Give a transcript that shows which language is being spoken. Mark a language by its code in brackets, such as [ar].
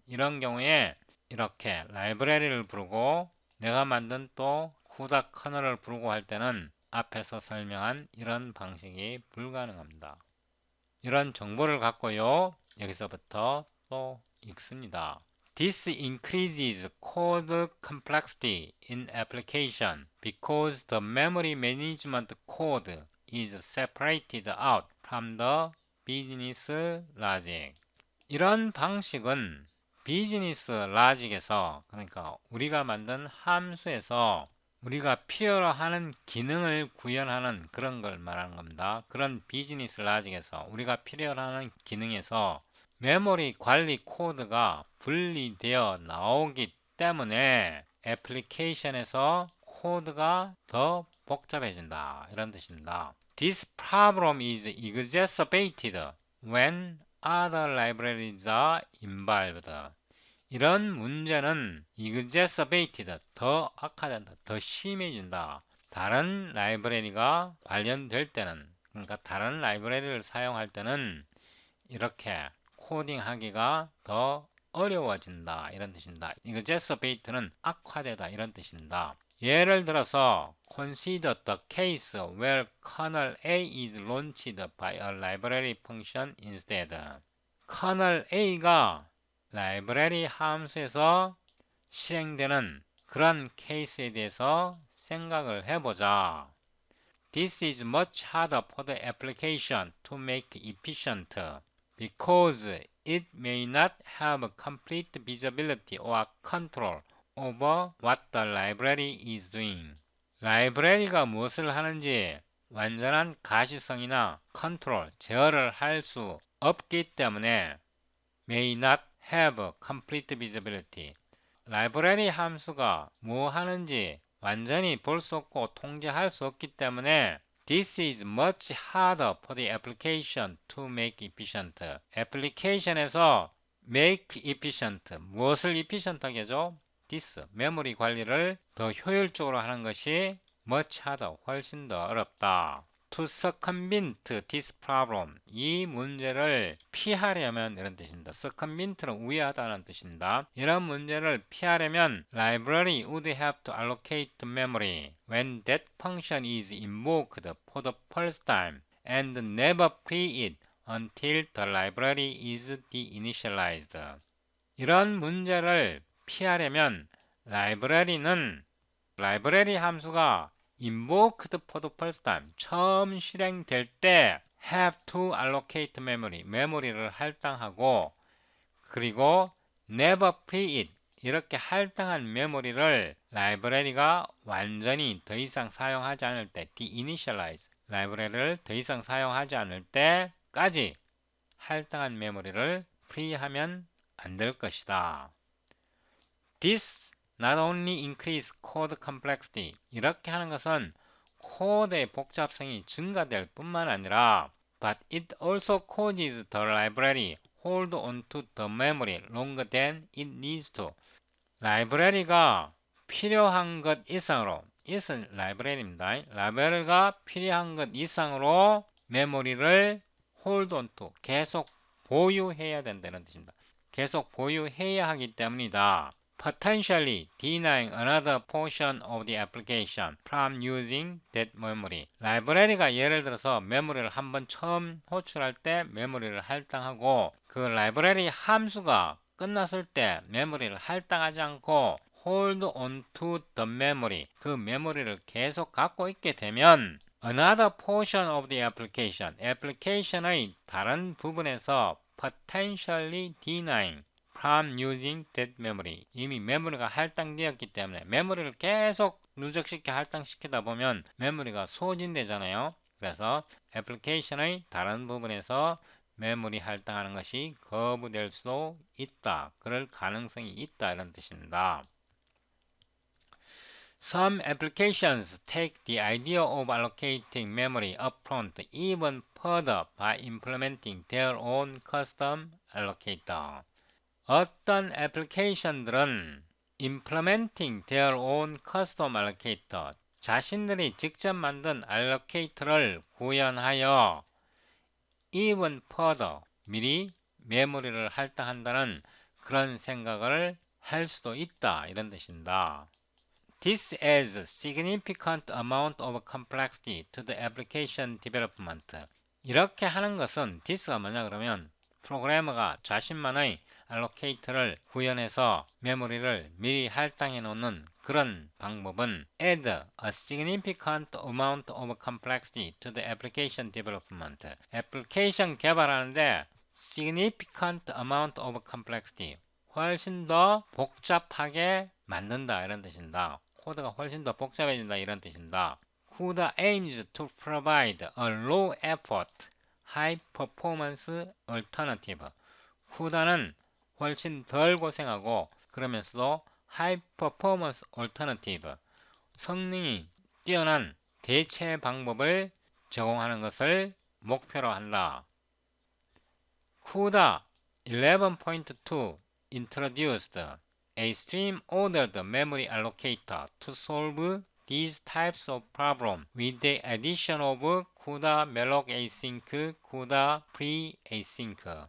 [ko] 이런 경우에 이렇게 라이브러리를 부르고 내가 만든 또 CUDA 커널을 부르고 할 때는 앞에서 설명한 이런 방식이 불가능합니다. 이런 정보를 갖고요, 여기서부터 또 읽습니다. [en] This increases code complexity in application because the memory management code is separated out from the business logic. [ko] 이런 방식은 비즈니스 라직에서, 그러니까 우리가 만든 함수에서 우리가 필요로 하는 기능을 구현하는 그런 걸 말하는 겁니다. 그런 비즈니스 라직에서 우리가 필요로 하는 기능에서 메모리 관리 코드가 분리되어 나오기 때문에 애플리케이션에서 코드가 더 복잡해진다, 이런 뜻입니다. [en] This problem is exacerbated when other libraries are involved. [ko] 이런 문제는 exacerbated, 더 악화된다, 더 심해진다. 다른 라이브러리가 관련될 때는, 그러니까 다른 라이브러리를 사용할 때는 이렇게 코딩하기가 더 어려워진다, 이런 뜻입니다. exacerbate는 악화되다, 이런 뜻입니다. 예를 들어서 [en] consider the case where kernel A is launched by a library function instead. [ko] kernel A가 라이브러리 함수에서 실행되는 그런 케이스에 대해서 생각을 해보자. [en] This is much harder for the application to make efficient because it may not have complete visibility or control over what the library is doing. [ko] 라이브러리가 무엇을 하는지 완전한 가시성이나 컨트롤, 제어를 할 수 없기 때문에 [en] may not have complete visibility. [ko] 라이브러리 함수가 뭐 하는지 완전히 볼 수 없고 통제할 수 없기 때문에 [en] This is much harder for the application to make efficient. [ko] 애플리케이션에서 [en] make efficient, [ko] 무엇을 efficient하게 하죠? This, 메모리 관리를 더 효율적으로 하는 것이 [en] much harder, [ko] 훨씬 더 어렵다. [en] To circumvent this problem, [ko] 이 문제를 피하려면, 이런 뜻입니다. circumvent는 우회하다는 뜻입니다. 이런 문제를 피하려면 [en] library would have to allocate memory when that function is invoked for the first time and never free it until the library is deinitialized. [ko] 이런 문제를 피하려면 라이브러리 함수가 [en] invoked for the first time, [ko] 처음 실행될 때 [en] have to allocate memory, [ko] 메모리를 할당하고, 그리고 [en] never free it, [ko] 이렇게 할당한 메모리를 라이브러리가 완전히 더 이상 사용하지 않을 때 deinitialize, 라이브러리를 더 이상 사용하지 않을 때까지 할당한 메모리를 프리하면 안 될 것이다. [en] This not only increase code complexity, [ko] 이렇게 하는 것은 코드의 복잡성이 증가될 뿐만 아니라 [en] but it also causes the library hold on to the memory longer than it needs to. [ko] 라이브러리가 필요한 것 이상으로, 이것은 라이브러리입니다. 라이브러리가 필요한 것 이상으로 메모리를 [en] hold on to, [ko] 계속 보유해야 된다는 뜻입니다. 계속 보유해야 하기 때문이다. [en] Potentially denying another portion of the application from using that memory. [ko] 라이브러리가 예를 들어서 메모리를 한번 처음 호출할 때 메모리를 할당하고, 그 라이브러리 함수가 끝났을 때 메모리를 할당하지 않고 [en] hold on to the memory, [ko] 그 메모리를 계속 갖고 있게 되면 [en] another portion of the application, [ko] 애플리케이션의 다른 부분에서 [en] potentially denying from using that memory, [ko] 이미 메모리가 할당되었기 때문에 메모리를 계속 누적시켜 할당시키다 보면 메모리가 소진되잖아요. 그래서 애플리케이션의 다른 부분에서 메모리 할당하는 것이 거부될 수도 있다, 그럴 가능성이 있다, 이런 뜻입니다. [en] Some applications take the idea of allocating memory upfront even further by implementing their own custom allocator. [ko] 어떤 애플리케이션들은 [en] implementing their own custom allocator, [ko] 자신들이 직접 만든 allocator를 구현하여 [en] even further, [ko] 미리 메모리를 할당한다는 그런 생각을 할 수도 있다, 이런 뜻입니다. [en] This adds significant amount of complexity to the application development. [ko] 이렇게 하는 것은 this가 뭐냐 그러면 프로그래머가 자신만의 allocate를 구현해서 메모리를 미리 할당해 놓는 그런 방법은 [en] add a significant amount of complexity to the application development. [ko] 애플리케이션 개발하는데 [en] significant amount of complexity [ko] 훨씬 더 복잡하게 만든다 이런 뜻입니다. 코드가 훨씬 더 복잡해진다 이런 뜻입니다. [en] CUDA aims to provide a low effort, high performance alternative. [ko] CUDA는 훨씬 덜 고생하고 그러면서도 [en] high performance alternative, [ko] 성능이 뛰어난 대체 방법을 제공하는 것을 목표로 한다. [en] CUDA 11.2 introduced a stream-ordered memory allocator to solve these types of problems with the addition of CUDA malloc async, CUDA pre-async.